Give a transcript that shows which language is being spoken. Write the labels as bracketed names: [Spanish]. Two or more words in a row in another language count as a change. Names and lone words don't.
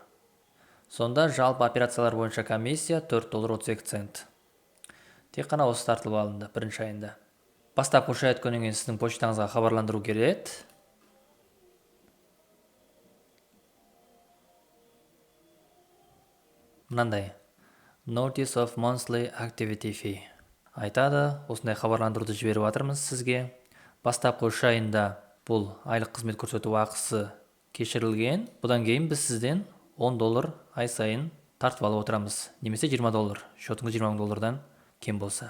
[Kazakh] Сонда жалпы операциялар бойынша комиссия 4 доллар 32 цент. Тек қана осы тартылып алынды бірінші айында. Бастапқы 3 ай өткеннен кейін сіздің почтаңызға хабарландыру келеді. Мынандай: [English] Notice of monthly activity fee. [Kazakh] Айтады, осындай хабарландыруды жіберіп жатырмыз сізге. Бастапқы 3 айында бұл айлық қызмет көрсету ақысы кешірілген. Бұдан кейін біз сізден 10 доллар ай сайын тартып алып отырамыз. Немесе 20 доллар, шотыңыз 20 доллардан кем болса.